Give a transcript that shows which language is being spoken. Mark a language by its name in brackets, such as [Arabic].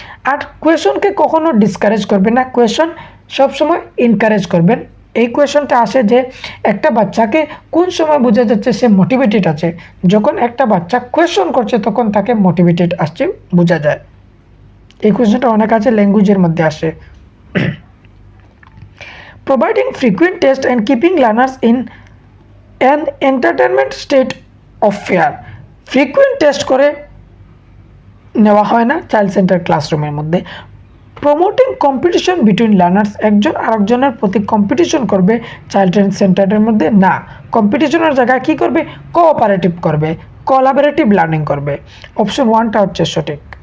[Bangla] আর কোয়েশনকে কখনো ডিসকারেজ করবেন না, কোয়েশন সবসময় এনকারেজ করবেন। এই কোয়েশনটা আসে যে একটা বাচ্চাকে কোন সময় বোঝা যাচ্ছে সে মোটিভেটেড আছে, যখন একটা বাচ্চা কোয়েশন করছে তখন তাকে মোটিভেটেড আসছে বোঝা যায়। এই কোয়েশনটা অনেক আছে ল্যাঙ্গুয়েজের মধ্যে আসে। [English] Providing frequent tests and keeping learners in an entertainment state of fear, [Bangla] frequent test করে নেওয়া হয় না চাইল্ড সেন্টার ক্লাসরুমের মধ্যে। [English] promoting competition between learners, [Bangla] একজন আরেকজনের প্রতি কম্পিটিশন করবে চাইল্ড সেন্টারের মধ্যে না, কম্পিটিশনের জায়গায় কী করবে, কোঅপারেটিভ করবে, কোলাবোরেটিভ লার্নিং করবে। অপশন 1টা হচ্ছে সঠিক।